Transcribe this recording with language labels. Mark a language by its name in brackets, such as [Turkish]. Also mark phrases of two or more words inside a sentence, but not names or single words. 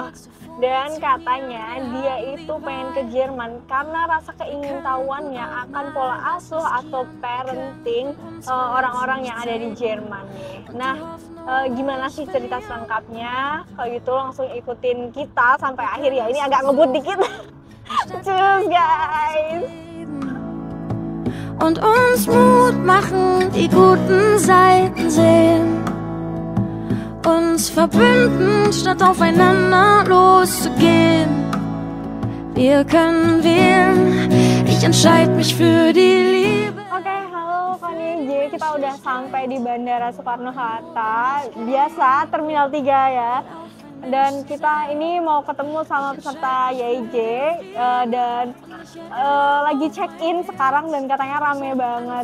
[Indonesian] Dan katanya dia itu pengen ke Jerman karena rasa keingintahuannya akan pola asuh atau parenting orang-orang yang ada di Jerman nih. Nah, gimana sih cerita selengkapnya? Kalau gitu langsung ikutin kita sampai akhir ya. Ini agak ngebut dikit. [English] Cheers guys! [German] Und uns Mut machen, die guten Seiten sehen. Uns verbünden, statt aufeinander loszugehen. Wir können wählen, ich entscheide mich für die Liebe. [Indonesian] Oke, halo Kak YJ, kita udah sampai di Bandara Soekarno-Hatta, biasa Terminal 3 ya. Dan kita ini mau ketemu sama peserta YIJ dan lagi check-in sekarang dan katanya rame banget.